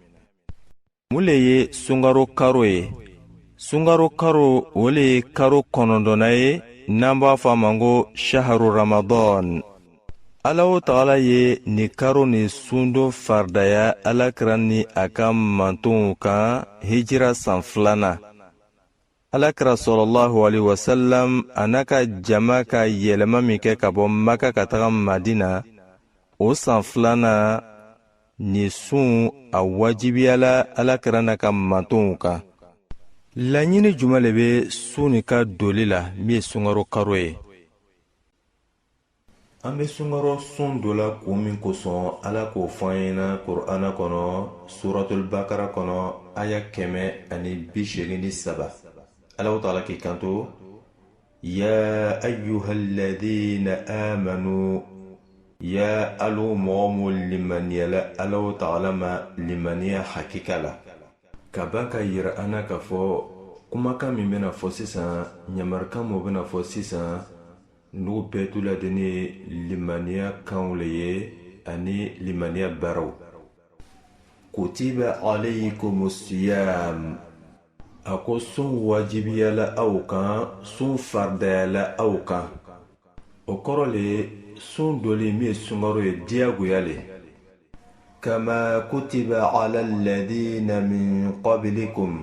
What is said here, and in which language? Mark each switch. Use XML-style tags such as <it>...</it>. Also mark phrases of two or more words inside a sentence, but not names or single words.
<bm>Mun le ye sunkaro karo ye? Sunkaro karo o le ye karo kɔnɔntɔnna ye n'an b'a fɔ a ma ko</bm> <ar>شهر رمضان.</ar> <bm>Alahu Taala ye ni karo ni sundo fardaya Alakira ni a ka mantonw kan hijira san 2nan. Alakira</bm> <ar>صلى الله عليه وسلم</ar> <bm>a n'a ka jama ka yɛlɛma min kɛ ka bɔ Maka ka taga Madina, o san 2nan ni sun a wajibiyala Alakira n'a ka mantonw kan. Laɲini jumɛn le bɛ sun ni ka doli la min ye sunkaro karo ye? An bɛ sunkaro sun dɔ la kun min kosɔn Ala k'o fɔ an ɲɛna Kur'ana kɔnɔ suratul Bakara kɔnɔ aya 183. Alahu Taala k'i kanto:</bm> <ar>يا أيها الذين آمنوا.</ar> <bm>Ya alu mɔgɔ min limaniyala Alahu Taala ma limaniya hakika la. Ka ban ka yira an na k'a fɔ kumakan min bɛna fɔ sisan, ɲamarikan min bɛna fɔ sisan, n'u bɛɛ t'u ladeni ye limaniya kanw le ye ani limaniya baaraw.</bm> <ar>كتب عليكم الصيام.</ar> <bm>A ko sun wajibiyala aw kan, sun fardayala aw kan. O kɔrɔ le sun doli min ye sunkaro ye diyagoya le.</bm> <ar>كما كتب على الذين من قبلكم.</ar>